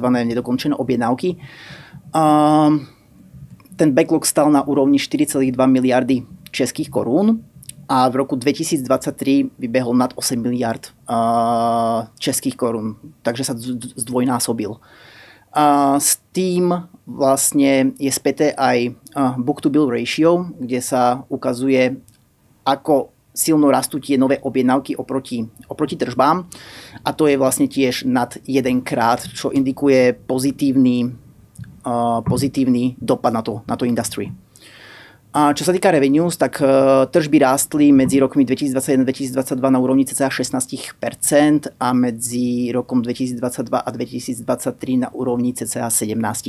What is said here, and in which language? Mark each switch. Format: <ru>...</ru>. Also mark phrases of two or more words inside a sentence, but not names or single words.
<sk>Nedokončené objednávky, ten backlog stal na úrovni 4,2 miliardy českých korún a v roku 2023 vybehol nad 8 miliard českých korún, takže sa zdvojnásobil. S tým vlastne je späté aj</sk> <en>book-to-bill ratio,</en> <sk>kde sa ukazuje, ako silno rastú tie nové objednávky oproti tržbám. A to je vlastne tiež nad 1-krát, čo indikuje pozitívny dopad na to industry. A čo sa týka revenues, tak tržby rástli medzi rokmi 2021-2022 na úrovni cca 16% a medzi rokom 2022 a 2023 na úrovni cca 17%.</sk>